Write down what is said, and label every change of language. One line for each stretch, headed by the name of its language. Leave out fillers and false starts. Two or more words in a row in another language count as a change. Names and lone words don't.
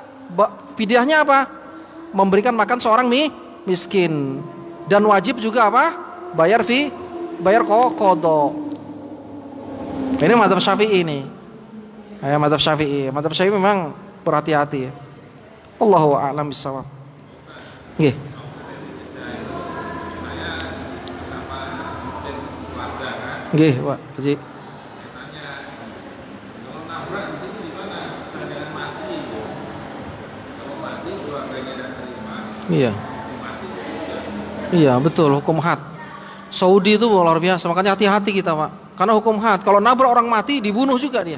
Indonesian: Fidyahnya apa? Memberikan makan seorang miskin. Dan wajib juga apa? Bayar kodok. Ini mazhab Syafi'i ini. Mazhab Syafi'i. Mazhab Syafi'i memang berhati-hati ya.
Arabic: الله أعلم بالصواب. Nggih.
Indonesian: Nggih, Pak Haji. Iya. Iya, betul, hukum had. Saudi itu luar biasa, makanya hati-hati kita, Pak. Karena hukum had, kalau nabrak orang mati dibunuh juga dia.